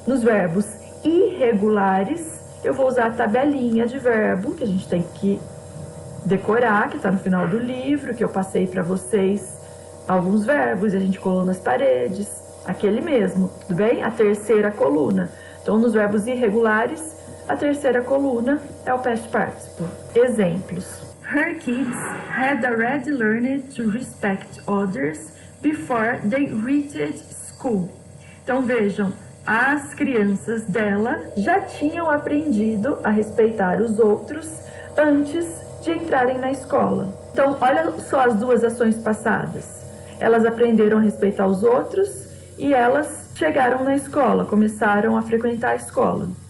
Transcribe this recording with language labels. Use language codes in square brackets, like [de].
[pt] Nos verbos irregulares, eu vou usar a tabelinha de verbo, que a gente tem que decorar, que está no final do livro, que eu passei para vocês alguns verbos e a gente colou nas paredes, aquele mesmo, tudo bem? A terceira coluna. Então, nos verbos irregulares, a terceira coluna é o past participle. Exemplos. [en] Her kids had already learned to respect others before they reached school. [pt] Então, vejam, as crianças dela já tinham aprendido a respeitar os outros antes de entrarem na escola. Então, olha só as duas ações passadas. Elas aprenderam a respeitar os outros e elas chegaram na escola, começaram a frequentar a escola.